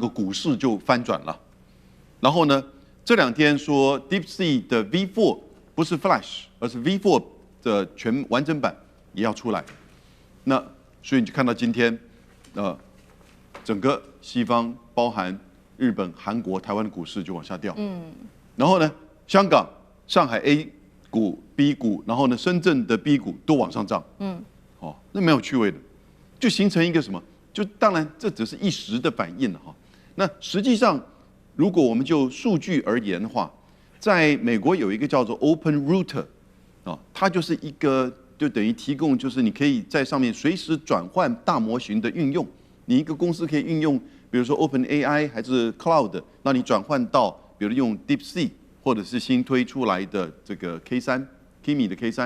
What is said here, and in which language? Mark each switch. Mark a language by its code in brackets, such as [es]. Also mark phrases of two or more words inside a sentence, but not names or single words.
[zh] 個股市就翻轉了，然後呢，這2天說 DeepSeek 的 V4 不是 Flash， 而是 V4 的全完整版也要出來，那所以你就看到今天，整個西方包含日本、韓國、台灣的股市就往下掉，然後呢，香港、上海 A 股、B 股，然後呢，深圳的 B 股都往上漲，那沒有趣味的，就形成一個什麼？就當然這只是一時的反應了哈。那實際上，如果我們就數據而言的話，在美國有一個叫做 Open Router。它就是一個，就等於提供，就是你可以在上面隨時轉換大模型的運用。你一個公司可以運用，比如說 OpenAI 還是 Cloud， 那你轉換到，比如用 DeepSeek 或者是新推出來的這個 Kimi 的 K3。